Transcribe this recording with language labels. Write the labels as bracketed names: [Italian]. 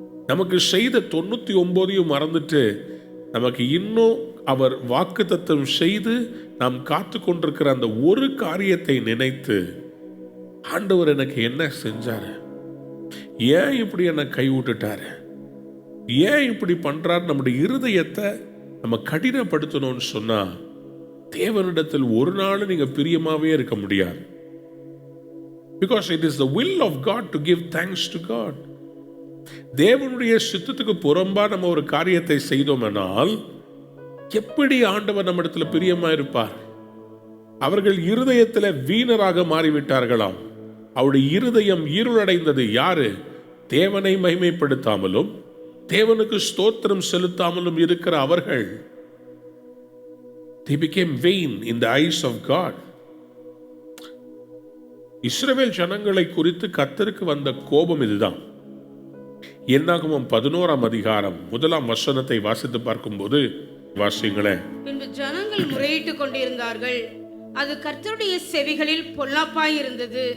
[Tamil] நமக்கு செய்த 99 மறந்துட்டு நமக்கு இன்னும் அவர் வாக்குத்தத்தம் செய்து நாம் காத்து கொண்டிருக்கிற அந்த ஒரு காரியத்தை நினைத்து, ஆண்டவர் எனக்கு என்ன செஞ்சாரு, ஏன் இப்படி என்னை கைவிட்டுட்டாரு, ஏன் இப்படி பண்றாரு, நம்முடைய இருதயத்தை நம்ம கடினப்படுத்தணும்னு சொன்னா தேவனிடத்தில் ஒரு நாள் நீங்க பிரியமாவே இருக்க முடியாது. [English] Because it is the will of God to give thanks to God. [Tamil] தேவனுடைய சித்தத்துக்கு புறம்பா நம்ம ஒரு காரியத்தை செய்தோம்னால் எப்படி ஆண்டவர் நம்ம இடத்துல பிரியமா இருப்பார்? அவர்கள் இருதயத்தில் வீணராக மாறிவிட்டார்களாம். அவருடைய இருதயம் இருளடைந்தது. யாரு? தேவனை மகிமைப்படுத்தாமலும் தேவனுக்கு ஸ்தோத்திரம் செலுத்தாமலும் இருக்கிற அவர்கள். [English] They became vain in the eyes of God. [Tamil] இஸ்ரவேல் ஜனங்களை குறித்து கர்த்தருக்கு வந்த கோபம் இதுதான். என்னாகமம் 11ஆம் அதிகாரம் 1ஆம் வசனத்தை வாசித்து பார்க்கும்போது, வாசிங்களேன். பின்பு ஜனங்கள் முறையிட்டுக் கொண்டிருந்தார்கள், அது கர்த்தருடைய செவிகளில் பொல்லாப்பாய் இருந்தது.